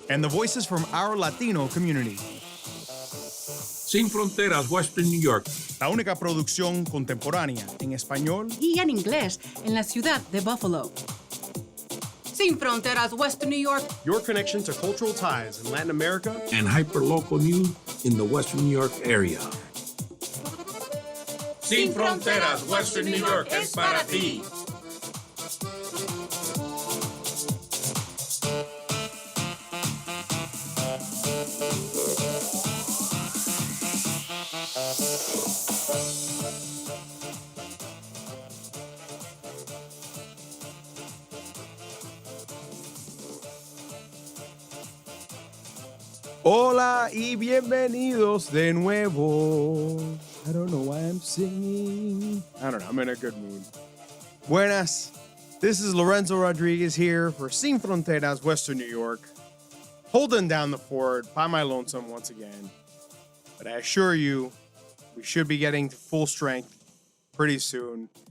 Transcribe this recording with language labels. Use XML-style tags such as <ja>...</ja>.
<en>and the voices from our Latino community.</en> <es>Sin Fronteras, Western New York. La única producción contemporánea en español y en inglés en la ciudad de Buffalo. Sin Fronteras, Western New York.</es> <en>Your connection to cultural ties in Latin America and hyperlocal news in the Western New York area.</en> <es>Sin Fronteras, Western New York es para ti. Hola y bienvenidos de nuevo.</es> <en>I don't know why I'm singing. I don't know, I'm in a good mood.</en> <es>Buenas.</es> <en>This is Lorenzo Rodríguez here for Sin Fronteras, Western New York. Holding down the fort by my lonesome once again. But I assure you, we should be getting to full strength pretty soon.</en>